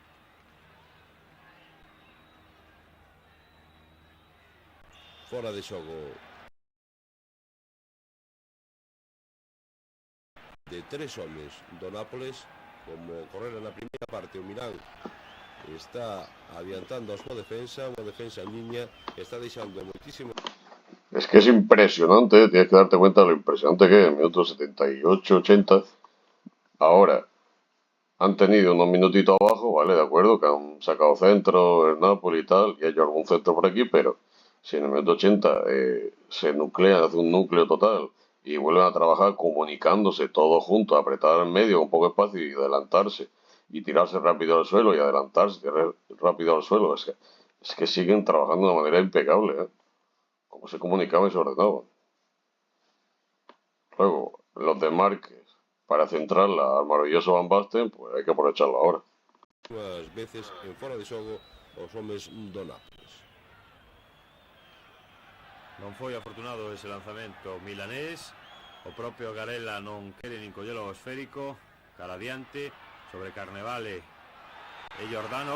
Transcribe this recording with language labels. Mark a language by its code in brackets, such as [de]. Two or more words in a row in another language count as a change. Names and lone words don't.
[gl] Fora de xogo de 3 homes do Nápoles. Como correra na primeira parte, o Milán está adiantando a súa defensa, unha defensa en liña que está deixando moitísimo. [es] Es que es impresionante, tienes que darte cuenta de lo impresionante que es, en minutos 78-80. Ahora, han tenido unos minutitos abajo, ¿vale? De acuerdo, que han sacado centro, el Napoli y tal, y hay algún centro por aquí, pero si en el minuto 80 se nuclean, hace un núcleo total y vuelven a trabajar comunicándose todos juntos, apretar en medio con poco espacio y adelantarse y tirarse rápido al suelo y adelantarse rápido al suelo, es que siguen trabajando de una manera impecable, ¿eh? Como se comunicaban y se ordenaban. Luego, los desmarques para centrarla al maravilloso Van Basten, pues hay que aprovecharlo ahora. [gl] Unhas veces en fora de xogo os homes do Nápoles. Non foi afortunado ese lanzamento milanés. O propio Garela non quere nin collelo o esférico. Cara adiante sobre Carnevale e Giordano.